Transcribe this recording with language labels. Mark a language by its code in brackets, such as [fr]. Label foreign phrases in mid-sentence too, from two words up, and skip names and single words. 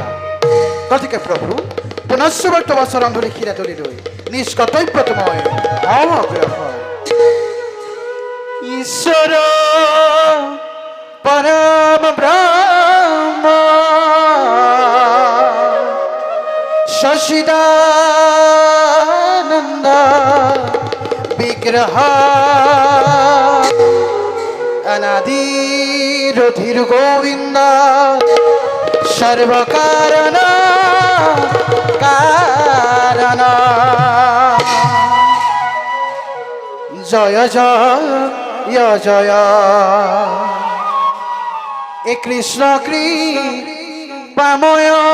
[as] গতিকে প্ৰভু পুনশ্চবাৰ তোমাৰ চৰণ ধৰি শিৰা তুলি লৈ নিজ কৰ্তব্যটো মই অগ্ৰসৰ। [sa] ঈশ্বৰ পৰম ব্ৰহ্ম সচিদানন্দ বিগ্রহ অনাদি রধির গোবিন্দ সর্বকারণ কারণ [as] জয় জয় জয় এ কৃষ্ণ কৃপাময়